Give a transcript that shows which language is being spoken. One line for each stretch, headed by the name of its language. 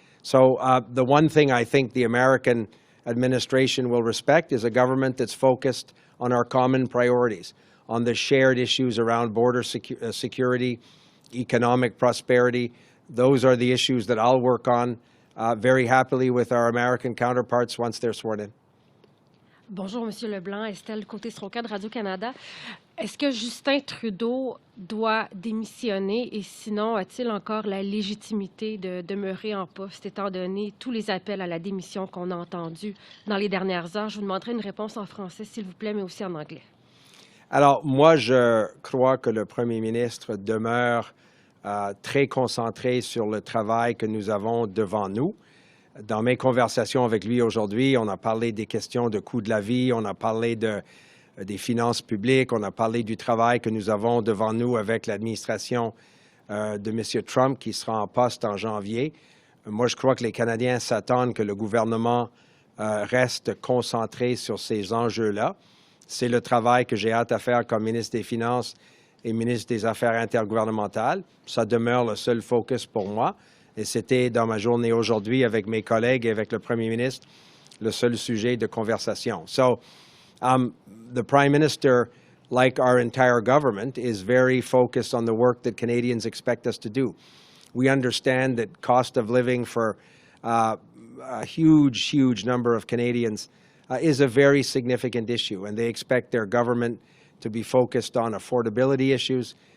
English: So the one thing I think the American administration will respect is a government that's focused on our common priorities, on the shared issues around border security, economic prosperity. Those are the issues that I'll work on very happily with our American counterparts once they're sworn in.
French: Bonjour, Monsieur Leblanc. Estelle Côté-Stroca de Radio-Canada. Est-ce que Justin Trudeau doit démissionner et sinon a-t-il encore la légitimité de demeurer en poste étant donné tous les appels à la démission qu'on a entendus dans les dernières heures? Je vous demanderai une réponse en français, s'il vous plaît, mais aussi en anglais. Alors, moi, je crois que le Premier ministre demeure très concentré sur le travail que nous avons devant nous. Dans mes conversations avec lui aujourd'hui, on a parlé des questions de coût de la vie, on a parlé des finances publiques, on a parlé du travail que nous avons devant nous avec l'administration de M. Trump qui sera en poste en janvier. Moi, je crois que les Canadiens s'attendent que le gouvernement reste concentré sur ces enjeux-là. C'est le travail que j'ai hâte à faire comme ministre des Finances et ministre des Affaires intergouvernementales. Ça demeure le seul focus pour moi. Et c'était dans ma journée aujourd'hui avec mes collègues et avec le Premier ministre le seul sujet de conversation.
English: So, the Prime Minister, like our entire government, is very focused on the work that Canadians expect us to do. We understand that cost of living for a huge number of Canadians is a very significant issue, and they expect their government to be focused on affordability issues.